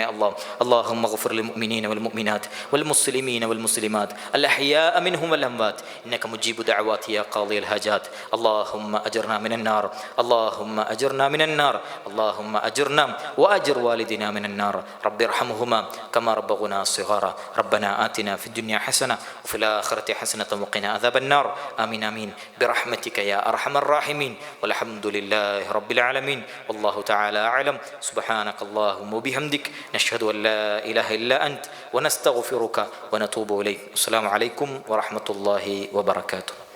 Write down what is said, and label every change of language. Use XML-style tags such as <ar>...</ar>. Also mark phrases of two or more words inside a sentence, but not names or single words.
<ar>اللهم اغفر للمؤمنين والمؤمنات والمسلمين والمسلمات الأحياء منهم والأموات إنك مجيب الدعوات يا قاضي الحاجات. اللهم أجرنا من النار اللهم أجرنا من النار اللهم أجرنا وأجر والدينا من النار. رب ارحمهما كما ربيانا صغيرا ربنا آتنا في الدنيا حسنة وفي آخرة حسنة وقنا عذاب النار. آمين آمين برحمتك يا أرحم الراحمين والحمد لله رب العالمين. والله تعالى أعلم. سبحانك اللهم وبحمدك نشهد أن لا إله إلا أنت ونستغفرك ونتوب إليك. السلام عليكم ورحمة الله وبركاته.</ar>